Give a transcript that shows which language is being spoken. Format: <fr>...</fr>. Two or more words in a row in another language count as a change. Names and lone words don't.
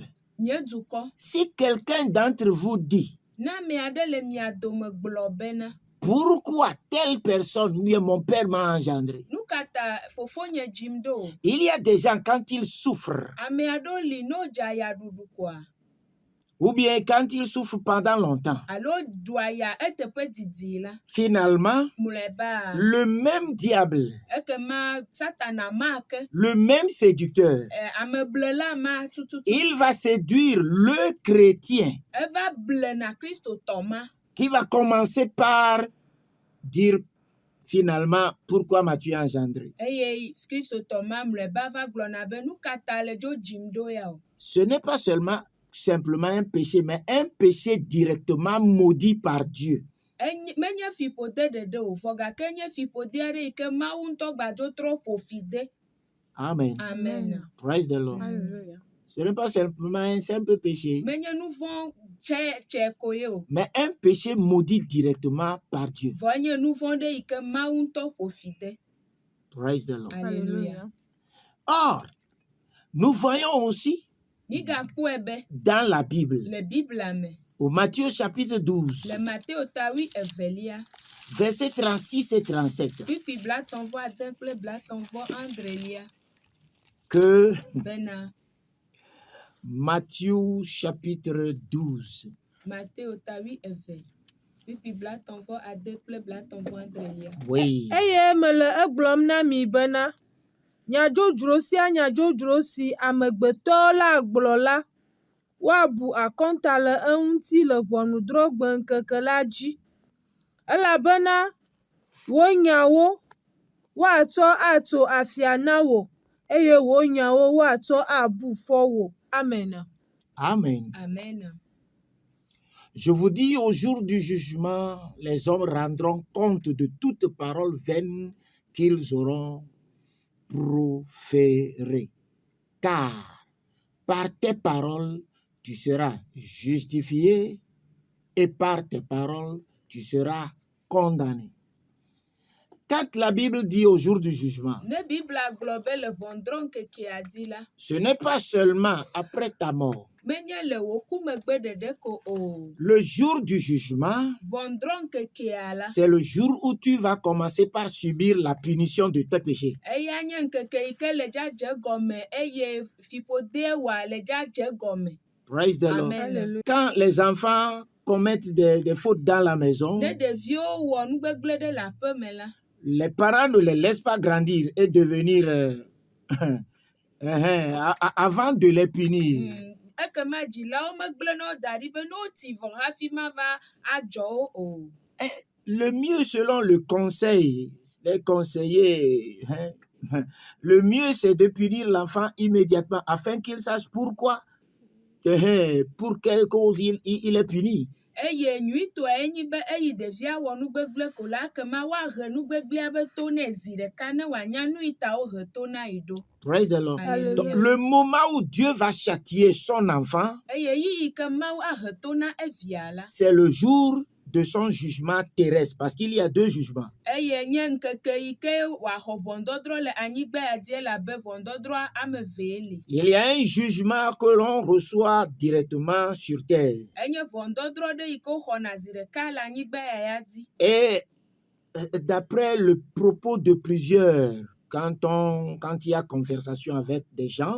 <ee>Nye dukɔ.</ee> <fr>si quelqu'un d'entre vous dit,</fr> <ee>Ne ame aɖe le mia dome gblɔ bena,</ee> <fr>pourquoi telle personne ou bien mon père m'a engendré?</fr> <ee>nu ka ta fofonye dzim ɖo?</ee> <fr>Il y a des gens quand ils souffrent,</fr> <ee>Ame aɖewo li ne wodze ayaɖuɖu koa,</ee> <fr>ou bien quand ils souffrent pendant longtemps,</fr> <ee>alo ɖu aya eteƒe didi la,</ee> <fr>finalement,</fr> <ee>mlɔeba</ee> <fr>le même diable,</fr> <ee>ekema Satana ma ke,</ee> <fr>le même séducteur,</fr> <ee>ameblela ma tututu,</ee> <fr>il va séduire le chrétien</fr> <ee>eva ble na kristotɔ ma.</ee> <fr>qui va commencer par dire finalement, pourquoi m'as-tu engendré?</fr> <ee>Eye kristotɔ ma mlɔeba va gblɔna be nu ka ta le dzo dzim ɖo ya o.</ee> <fr>Ce n'est pas simplement un péché, mais un péché directement maudit par Dieu.</fr> <ee>Menye fiƒode ɖeɖe o, vɔ gake enye fiƒode aɖe yi ke Mawu ŋutɔ gbadzo trɔ ƒo fi de. Amen. Amen.</ee> <en>Praise the Lord. Hallelujah.</en> <fr>Ce n'est pas simplement un simple péché,</fr> <ee>Menye nu vɔ̃ tsɛ ko ye o,</ee> <fr>mais un péché maudit directement par Dieu.</fr> <ee>vɔ enye nu vɔ̃ ɖe yi ke Mawu ŋutɔ ƒo fi de.</ee> <en>Praise the Lord.</en> <fr>Alléluia. Or, nous voyons aussi</fr> <ee>Migakpɔe be</ee> <fr>dans la Bible,</fr> <ee>le Bibla me,</ee> <fr>au Matthieu chapitre 12,</fr> <ee>le Mateo tawi evelia,</ee> <fr>versets 36 et 37,</fr> <ee>kpikpi blatɔ̃vɔ ade kple blatɔ̃vɔ adrelia,</ee> <fr>que</fr> <ee>bena</ee> <fr>Matthieu chapitre 12,</fr> <ee>Mateo tawi eve, kpikpi blatɔ̃vɔ ade kple blatɔ̃vɔ adrelia.</ee> <fr>oui,</fr> <ee>Eye mele egblɔm na mi bena nyadzodzro sia nyadzodzro si amegbetɔwo la gblɔ la, woabu akɔnta le eŋuti le ʋɔnudrɔ̃gbeŋkeke la dzi, elabena wò nyawo woatsɔ atso afia na wò eye wò nyawo woatsɔ abu fɔ wò. Amen. Amen. Amen.</ee> <fr>Je vous dis, au jour du jugement, les hommes rendront compte de toute parole vaine qu'ils auront proférée. Car par tes paroles, tu seras justifié et par tes paroles, tu seras condamné. Quand la Bible dit au jour du jugement,</fr> <ee>Ne Bibla gblɔ be le ʋɔnudrɔ̃ŋkekea dzi la,</ee> <fr>ce n'est pas seulement après ta mort.</fr> <ee>menye le wò kumegbe ɖeɖe ko o.</ee> <fr>Le jour du jugement,</fr> <ee>Ʋɔnudrɔ̃ŋkekea la,</ee> <fr>c'est le jour où tu vas commencer par subir la punition de tes péchés.</fr> <ee>eya nye ŋkeke yi ke le dzadze gɔme eye fiƒode wòa le dzadze gɔme.</ee> <en>Praise the Lord. Amen.</en> <fr>Quand les enfants commettent des fautes dans la maison,</fr> <ee>Ne ɖeviwo wɔ nugbegblẽ ɖe le aƒe me la,</ee> <fr>les parents ne les laissent pas grandir et devenir avant de les punir.</fr> <ee>ekema dzilawo megblẽ na wo da ɖi be ne woti vɔ hafi mava adzɔ wo o.</ee> <fr>Le mieux selon le conseil, les conseillers, le mieux c'est de punir l'enfant immédiatement afin qu'il sache pourquoi, pour quelle cause il est puni.</fr> <ee>Eye nyuitɔe enyi be eyi ɖevia wɔ nugbegblẽ ko la, ekema woahe nugbegblẽa be to nɛ zi ɖeka ne wòanya nu yi ta wohe to na yi ɖo.</ee> <en>Praise the Lord.</en> <fr>Alléluia. Donc, le moment où Dieu va châtier son enfant,</fr> <ee>Eye yi ke Mawu ahe to na evia la,</ee> <fr>c'est le jour de son jugement terrestre, parce qu'il y a 2 jugements.</fr> <ee>eye nye ŋkeke yi ke wòaxɔ ʋɔnudɔdrɔ̃ le anyigba ya dzi elabe ʋɔnudɔdrɔ̃ ame evee li.</ee> <fr>Il y a un jugement que l'on reçoit directement sur terre.</fr> <ee>Enye ʋɔnudɔdrɔ̃ ɖe yi ke woxɔna zi ɖeka le anyigba ya dzi.</ee> <fr>Et d'après le propos de plusieurs, quand il y a conversation avec des gens,</fr>